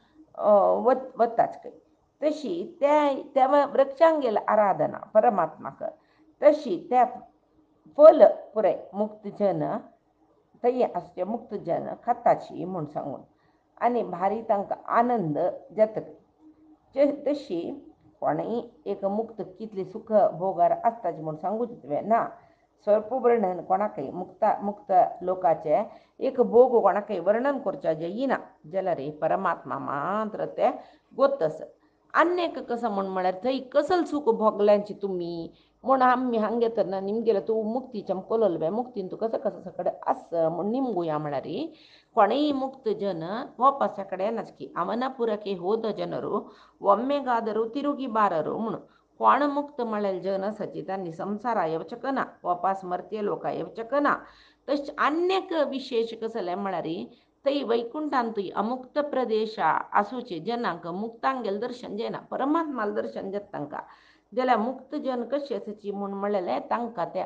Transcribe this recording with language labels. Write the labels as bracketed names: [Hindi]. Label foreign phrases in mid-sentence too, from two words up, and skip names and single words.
[Konkani] वताच खंय तशी त्या वृक्षांक गेल आराधना परमात्माक तशी त्या फल पुराय मुक्त जन थंय आसचे मुक्त जन खाताची म्हूण सांगून आनी भारी तांकां आनंद जातकय तशी कोणय एक मुक्त कितली सुख भोगार आसताची म्हूण सांगूच तुवें ना स्वल्प वर्णन कोणाकय मुक्त लोकाचे एक भोग कोणाकय वर्णन करचे येना जाल्यार परमात्मा मात्र ते गोतस अन्यक कसं म्हळ्यार थंय कसलं सूख भोगल्यांची तुमी म्हूण आमी हांगे तर निमगेले तूं मुक्तीचें कोलल बे मुक्तीन तूं कसं कसं सकड आस म्हूण निमगुया म्हळ्यार कोणय मुक्त जन [Kannada] ವಾಪಸ್ ಆ ಕಡೆ ನಚ್ಕಿ ಅವನಪುರಕ್ಕೆ ಹೋದ ಜನರು ಒಮ್ಮೆಗಾದರೂ ತಿರುಗಿ ಬಾರರು [Konkani] म्हणून कोण मुक्त म्हळेल जन आसाची तांणी संवसार येवचें ना वापस मर्त्य लोका येवचें ना तशें आनीक विशेश कसलें म्हळ्यार थंय वैकुंठांतूय अमुक्त प्रदेश आसूचे जनांक मुक्तांगेल दर्शन जायना परमात्माल दर्शन जाता तांकां जाल्यार मुक्त जन कशी आसाची म्हूण म्हणलेलें तांकां ते